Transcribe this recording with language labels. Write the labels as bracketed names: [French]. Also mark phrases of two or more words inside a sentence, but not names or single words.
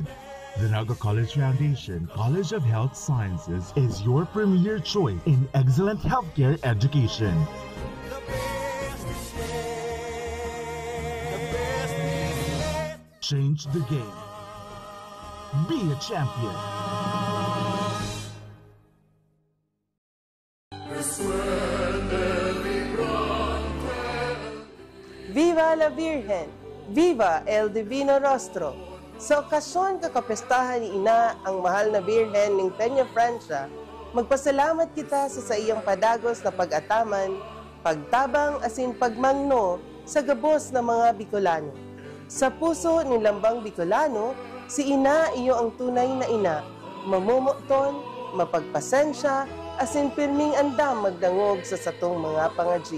[English] The Naga College Foundation College of Health Sciences is your premier choice in excellent healthcare education. Change the game. Be a champion. [Spanish] Viva la Virgen! Viva el Divino Rostro! [Bikol] Sa okasyon kakapestahan ni Ina ang mahal na Birhen ng Peña Francia, magpasalamat kita sa iyang padagos na pag-ataman, pagtabang asin pagmangno sa gabos ng mga Bicolano. Sa puso ni Lambang Bicolano, si Ina iyo ang tunay na ina, mamumukton, mapagpasensya, asin pirming andam magdangog sa satong mga pangadji.